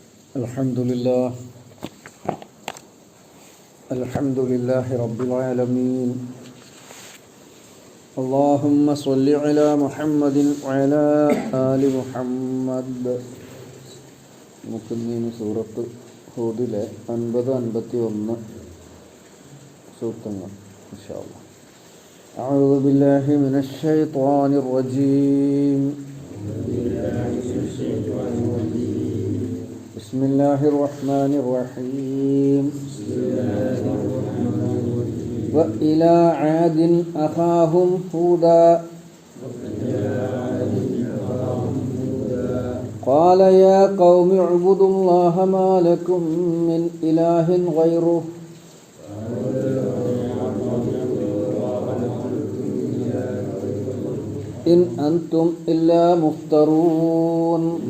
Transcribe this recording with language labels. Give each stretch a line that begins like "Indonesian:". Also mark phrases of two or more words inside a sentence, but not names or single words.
Arabic: الحمد لله رب العالمين. اللهم صل على محمد وعلى آل محمد.
Malayalam: നമുക്കിന്ന് സൂറത്ത് ഹൂദിലെ 50-51 സൂക്തങ്ങൾ
Arabic: إن شاء الله. أعوذ بالله من الشيطان الرجيم. بسم الله الرحمن الرحيم. وإلى عاد أخاهم هودا قال يا قوم اعبدوا الله ما لكم من إله غيره إن أنتم إلا مفترون.